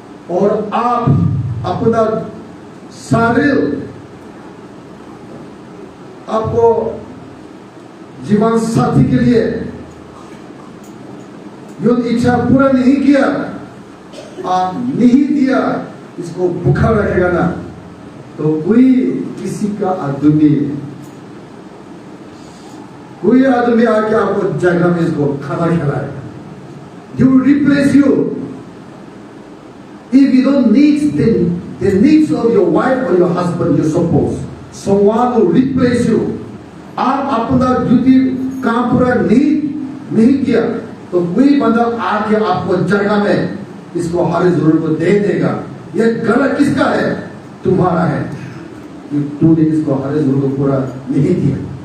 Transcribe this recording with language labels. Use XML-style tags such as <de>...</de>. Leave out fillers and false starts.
<hi>और आप अपना शरीर, आपको जीवन साथी के लिए यौन इच्छा पूरा नहीं किया, आप नहीं दिया, इसको भूखा रखेगा ना, तो कोई किसी का कोई आदमी आके आपको जगह में इसको खाना खिलाएगा।</hi> <en>He will replace you. If you don't need the needs of your wife or your husband, you suppose someone will replace you.</en> <hi>आप अपना ड्यूटी काम पूरा नहीं किया, तो कोई बंदा आके आपको जगह में इसको हर जरूरत को दे देगा। ये गलत किसका है? तुम्हारा है, कि तूने इसको हर जरूरत को पूरा नहीं किया।</hi>